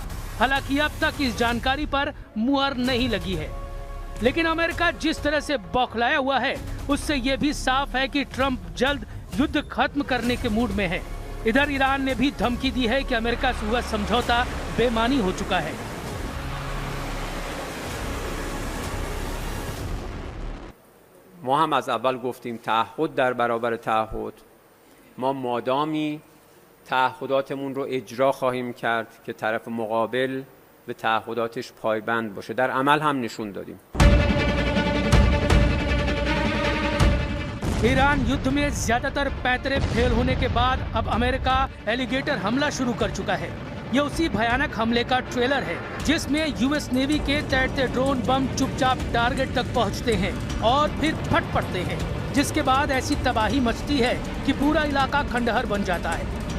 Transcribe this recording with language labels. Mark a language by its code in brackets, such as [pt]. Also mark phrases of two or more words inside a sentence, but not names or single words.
[hi] हालांकि अब तक इस जानकारी पर मुहर नहीं लगी है, लेकिन अमेरिका जिस तरह से बौखलाया हुआ है उससे ये भी साफ है कि ट्रंप जल्द युद्ध खत्म करने के मूड में है। इधर ईरान ने भी धमकी दी है कि अमेरिका से हुआ समझौता बेमानी हो चुका है। [fa] ما هم از اول گفتیم تعهد در برابر تعهد، ما مادامی تعهداتمون رو اجرا خواهیم کرد که طرف مقابل به تعهداتش پایبند باشه. در عمل هم نشون دادیم. [hi] ईरान युद्ध में ज्यादातर पैंतरे फेल होने के बाद अब अमेरिका एलिगेटर हमला शुरू कर चुका है। ये उसी भयानक हमले का ट्रेलर है जिसमें [en] US Navy [hi] के तैरते ड्रोन बम चुपचाप टारगेट तक पहुंचते हैं और फिर फट पड़ते हैं, जिसके बाद ऐसी तबाही मचती है कि पूरा इलाका खंडहर बन जाता है।